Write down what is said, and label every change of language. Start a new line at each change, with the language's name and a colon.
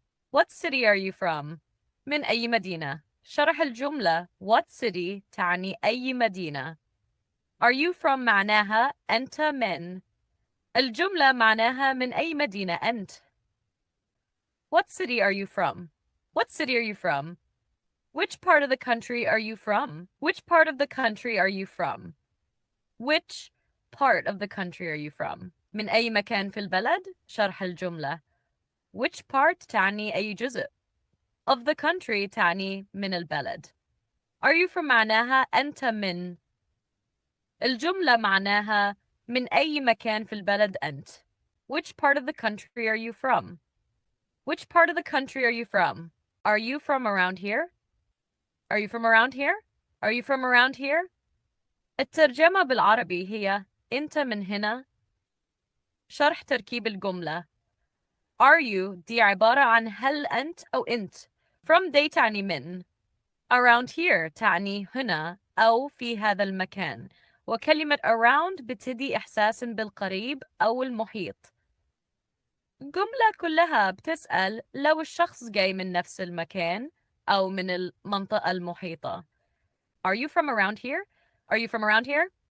English: What city are you from?
Arabic: من أي مدينة. شرح الجملة.
English: What city
Arabic: تعني أي مدينة.
English: Are you from
Arabic: معناها أنت من. الجملة معناها من أي مدينة أنت.
English: What city are you from? What city are you from? Which part of the country are you from? Which part of the country are you from? Which part of the country are you from?
Arabic: من أي مكان في البلد؟ شرح الجملة.
English: Which part
Arabic: تعني أي جزء.
English: Of the country
Arabic: تعني من البلد.
English: Are you from
Arabic: معناها أنت من. الجملة معناها من أي مكان في البلد أنت.
English: Which part of the country are you from? Which part of the country are you from? Are you from around here? Are you from around here? Are you from around here?
Arabic: الترجمة بالعربي هي أنت من هنا. شرح تركيب الجملة.
English: Are you
Arabic: دي عبارة عن هل أنت أو أنت.
English: From
Arabic: دي تعني من.
English: Around here
Arabic: تعني هنا أو في هذا المكان. وكلمة around بتدي إحساس بالقريب أو المحيط. الجملة كلها بتسأل لو الشخص جاي من نفس المكان أو من المنطقة المحيطة.
English: Are you from around here? Are you from around here?